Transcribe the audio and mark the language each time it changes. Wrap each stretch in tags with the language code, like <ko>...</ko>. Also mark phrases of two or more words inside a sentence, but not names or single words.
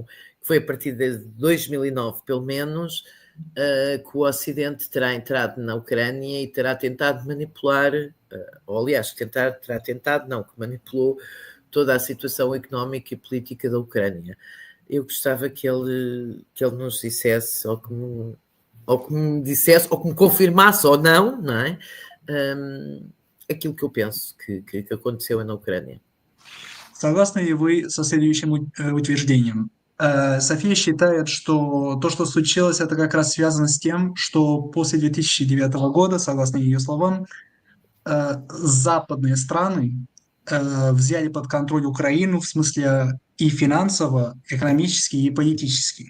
<pt>Foi a partir de 2009, pelo menos, que o Ocidente terá entrado na Ucrânia e terá tentado manipular, ou aliás, que manipulou toda a situação económica e política da Ucrânia. Eu gostava que ele nos dissesse, ou que me dissesse, ou que me confirmasse ou não, não é? Aquilo que eu penso que aconteceu na Уcрания.</pt> <ru>Согласны ли вы со следующим утверждением? София считает, что то, что случилось, это как раз связано с тем, что после 2009 года, согласно ее словам, западные страны взяли под контроль Украину в смысле и финансово, экономически, и политически.</ru>